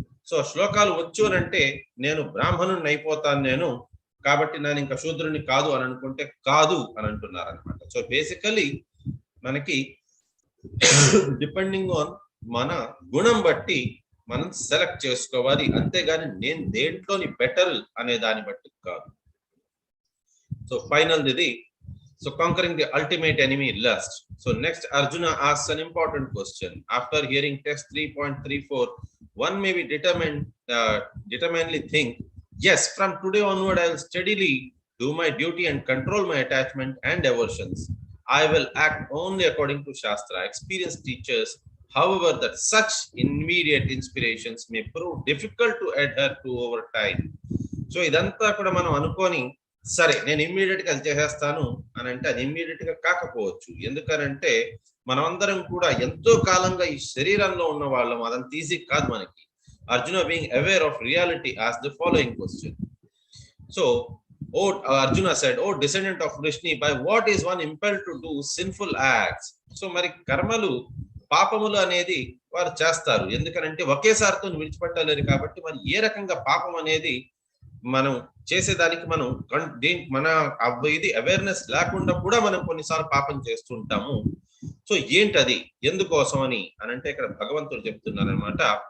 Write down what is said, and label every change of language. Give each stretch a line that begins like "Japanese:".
Telugu: So శ్లోకాలు వచ్చు అని అంటే నేను బ్రాహ్మణుని అయిపోతాను నేను, కాబట్టి నేను ఇంకా శూద్రుని కాదు అని అనుకుంటే కాదు అని అంటున్నారు అనమాట. సో బేసికలీ మనకి డిపెండింగ్ ఆన్ మన గుణం బట్టి మనం సెలెక్ట్ చేసుకోవాలి, అంతేగాని నేను దేంట్లోని బెటర్ అనే దాన్ని బట్టి కాదు. సో ఫైనల్ ఇది.
English: So conquering the ultimate enemy, lust. So next Arjuna asks an important question. After hearing text 3.34, one may be determinedly think, yes, from today onward I will steadily do my duty and control my attachment and aversions. I will act only according to Shastra. Experienced teachers, however, that such immediate inspirations may prove difficult to adhere to over time.
Telugu: So idantha kuda manam anukoni సరే నేను immediate గా అది చేసేస్తాను అని అంటే అది immediate గా కాకపోవచ్చు. ఎందుకనంటే మనమందరం కూడా ఎంతో కాలంగా ఈ శరీరంలో ఉన్న వాళ్ళం, అదంత ఈజీ కాదు మనకి.
English: Arjuna being aware of reality asked the following question. So Arjuna said, "Oh descendant of Vrishni, by what is one impelled to do sinful acts?"
Telugu: So మరి కర్మలు, పాపములు అనేది వారు చేస్తారు, ఎందుకనంటే ఒకేసారితో విడిచిపెట్టలేరు కాబట్టి మరి ఏ రకంగా పాపం అనేది మనం చేసేదానికి మనం మన ఇది అవేర్నెస్ లేకుండా కూడా మనం కొన్నిసార్లు పాపం చేస్తుంటాము. సో ఏంటది, ఎందుకోసం అని అంటే ఇక్కడ భగవంతుడు చెప్తున్నారు అనమాట.